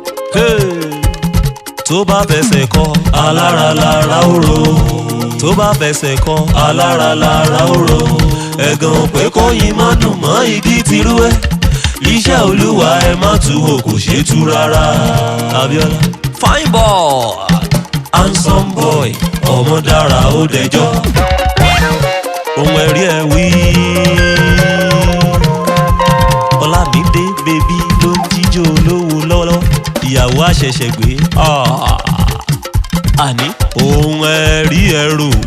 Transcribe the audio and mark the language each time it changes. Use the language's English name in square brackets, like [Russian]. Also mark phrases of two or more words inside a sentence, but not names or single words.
[Yoruba] tó bá fẹsẹ̀ kọ alára lára òró tó bá fẹsẹ̀ kọ alára lára òró ẹ̀gàn pé kó yín má dùn mọ́ igi tirú ẹ̀ iṣẹ́ Olúwa ẹ má tu o kò ṣe tú rárá Abíọ́lá [English] fine boy handsome boy [Yoruba] ọmọ dára ó dẹjọ́ ohun ẹ̀rí ẹ̀ wí Ọlámídé bèbí ló ń jíjó olówó lọ́wọ́lọ́wọ́ ìyàwó àṣẹ̀ṣẹ̀ gbé àní ohun ẹ̀rí ẹ̀ rò